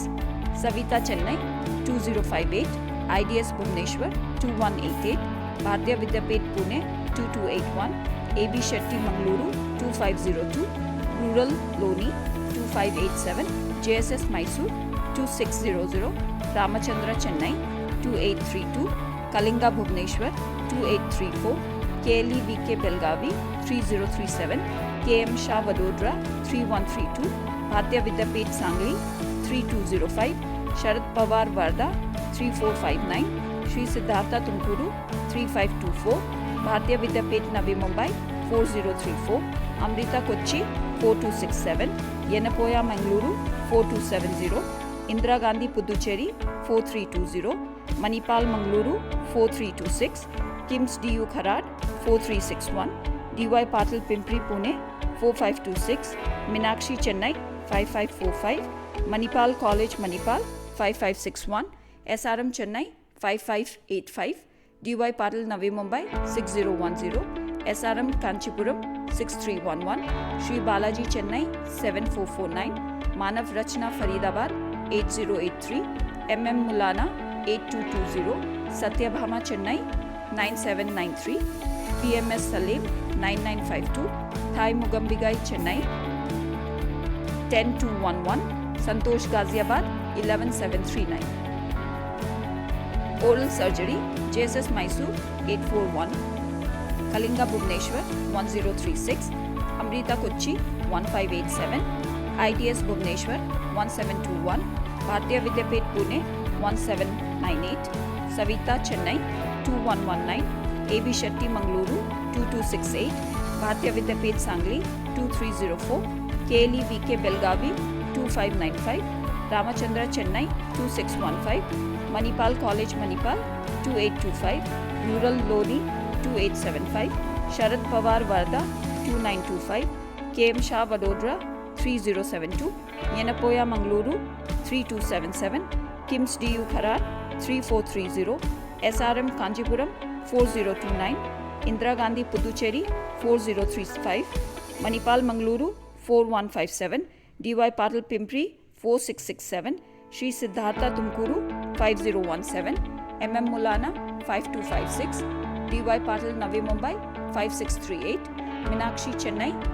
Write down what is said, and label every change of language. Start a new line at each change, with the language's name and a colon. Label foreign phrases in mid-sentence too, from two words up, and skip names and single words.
English: Savita Chennai 2058, IDS Bhubaneswar 2188, Bharatiya Vidyapeth Pune 2281, AB Shetty Mangaluru 2502, Rural Loni 2587, JSS Mysore 2600, Ramachandra Chennai 2832, Kalinga Bhubaneswar 2834, KLE VK Belgavi 3037, KM Shah Vadodara 3132, Bharatiya Vidyapeth Sangli 3205, Sharad Pawar Varda 3459, Sri Siddhartha Tumkuru 3524, Bharatiya Vidyapeth Navi Mumbai 4034, Amrita Kochi 4267, Yenapoya Mangaluru 4270, Indira Gandhi Puducherry 4320, Manipal Mangaluru 4326, KIMS DU Kharad 4361, DY Patil Pimpri Pune 4526, Meenakshi Chennai 5545, Manipal College Manipal 5561, SRM Chennai 5585, DY Patil Navi Mumbai 6010, SRM Kanchipuram 6311, Sri Balaji Chennai 7449, Manav Rachna Faridabad 8083, MM Mulana 8220, Satyabhama Chennai 9793, PMS Salim 9952, Thai Mugambigai Chennai 10211, Santosh Ghaziabad 11739. Oral surgery, JSS Mysore 841, Kalinga Bhubaneswar 1036, Amrita Kochi 1587, IDS Bhubaneswar 1721, Bharatiya Vidyapeth Pune 1798, Savita Chennai 2119, AB Shetty Mangaluru 2268, Bharatiya Vidyapeth Sangli 2304, KLE VK Belgavi 2595, Ramachandra Chennai 2615, Manipal College Manipal 2825, Rural Loni 2875, Sharad Pawar Varda 2925, KM Shah Vadodara 3072, Yenapoya Mangaluru 3277, KIMS DU Kharad 3430, SRM Kanchipuram 4029, Indira Gandhi Puducherry 4035, Manipal Mangaluru 4157, DY Patil Pimpri 4667, Sri Siddhartha Tumkuru 5017, MM Mulana 5256, DY Patil Navi Mumbai 5638, Meenakshi Chennai